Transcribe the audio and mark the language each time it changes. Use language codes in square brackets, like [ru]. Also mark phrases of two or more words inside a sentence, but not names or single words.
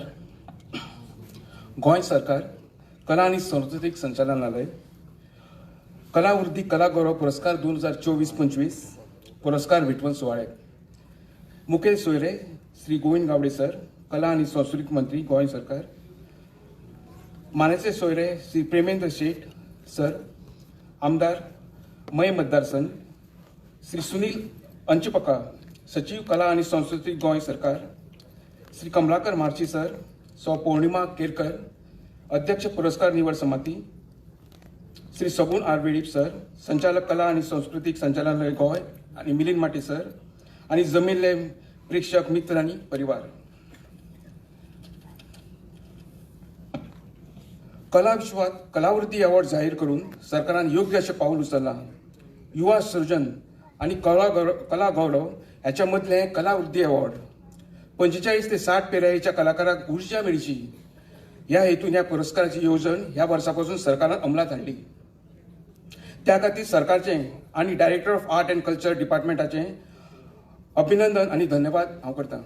[kok] गोंय सरकार कला आणि सांस्कृतिक संचालनालय कलावृद्धी कला गौरव पुरस्कार 2024-25 पुरस्कार वितरण सुवाळे मुखेल सोयरे श्री गोविंद गावडे सर, कला आणि सांस्कृतिक मंत्री गोंय सरकार. मानेचे सोयरे श्री प्रेमेंद्र शेठ सर, आमदार मय मतदारसंघ श्री सुनील अंचपका, सचिव कला आणि संस्कृती गोंय सरकार, श्री कमलाकर मार्ची सर, सौ पौर्णिमा केरकर, अध्यक्ष पुरस्कार निवड समिती, श्री सगुण आर वेडीप सर, संचालक कला आणि सांस्कृतिक संचालनालय गोंय आणि मिलिंद माटे सर आणि जमिल्ले प्रेक्षक मित्र आणि परिवार. कला विश्वात कलावृत्ती अवॉर्ड जाहीर करून सरकारान योग्य असे पाऊल उचलला. युवा सृजन आणि कला गौरव ह्याच्या मदले कलावृत्ती अवॉर्ड 45 ते 60 पिरायेच्या कलाकारांक ऊर्जा मेळची ह्या हेतून ह्या पुरस्काराची योजना ह्या वर्सापासून सरकारान अंमलात हाडली. त्या खातीर सरकारचे आणि [en] Director of Art and Culture [kok] डिपार्टमेंटाचे अभिनंदन आणि धन्यवाद हांव करतां.